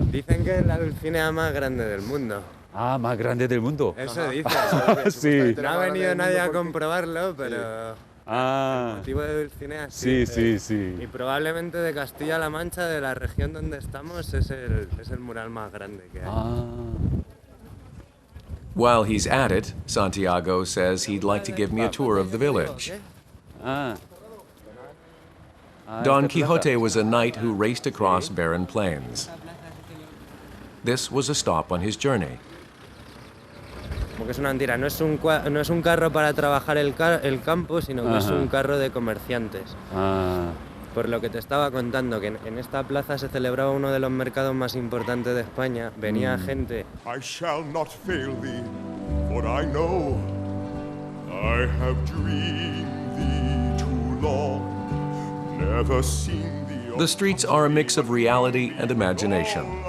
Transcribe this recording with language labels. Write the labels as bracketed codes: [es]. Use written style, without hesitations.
[es] Dicen que es la dulcinea más grande del mundo. Ah, más grande del mundo. Eso dicen. Sí. No ha venido nadie a comprobarlo, pero el motivo de Dulcinea sí, sí, sí. Y probablemente de Castilla-La Mancha, de la región donde estamos, es el mural más grande que hay. [en] While he's at it, Santiago says he'd like to give me a tour of the village. Don Quixote was a knight who raced across barren plains. this was a stop on his journey. [es] Porque es una mentira, no es un carro para trabajar el campo, sino que es un carro de comerciantes. Por lo que te estaba contando, que en esta plaza se celebraba uno de los mercados más importantes de España. Venía gente. [en] I shall not fail thee, for I know I have dreamed thee too long, never seen thee. The streets are a mix of reality and imagination.